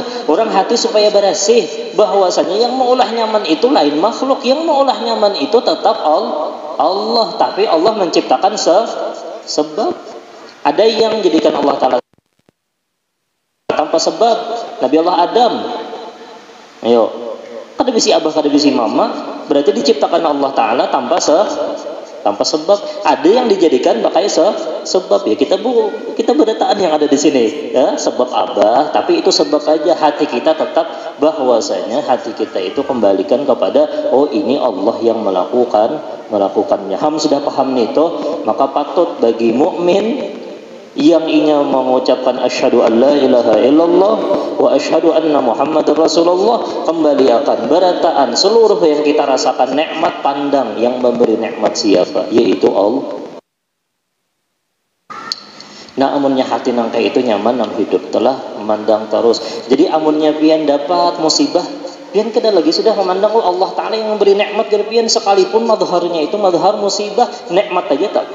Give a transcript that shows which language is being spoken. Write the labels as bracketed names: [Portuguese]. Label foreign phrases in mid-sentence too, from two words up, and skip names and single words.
[Indonesian] Orang hati supaya bersih bahwasanya yang mengolah nyaman itu lain makhluk, yang mengolah nyaman itu tetap Allah. Tapi Allah menciptakan sebab. Ada yang jadikan Allah Ta'ala tanpa sebab. Nabi Allah Adam, ayo, [Banjar] kada bisi abah, kada bisi mama, [Indonesian] berarti diciptakan Allah Ta'ala tanpa sebab. Ada yang dijadikan pakai sebab. Ya kita berataan yang ada di sini ya, sebab abah, tapi itu sebab aja. Hati kita tetap bahwasanya hati kita itu kembalikan kepada ini Allah yang melakukannya. Sudah paham nih toh, maka patut bagi mukmin yang ingin mengucapkan [Arabic] أشهد أن لا إله إلا الله وأشهد أن محمدا رسول الله, [Indonesian] kembali akan berataan seluruh yang kita rasakan nikmat, pandang yang memberi nikmat siapa? Yaitu Allah. [Banjar] Nah amunnya hati nangka itu nyaman nang hidup telah memandang terus. Jadi amunnya pian dapat musibah, Pian kada lagi sudah memandang Allah Ta'ala yang memberi nikmat dari pian, sekalipun madharnya itu madhar musibah, nikmat aja tak.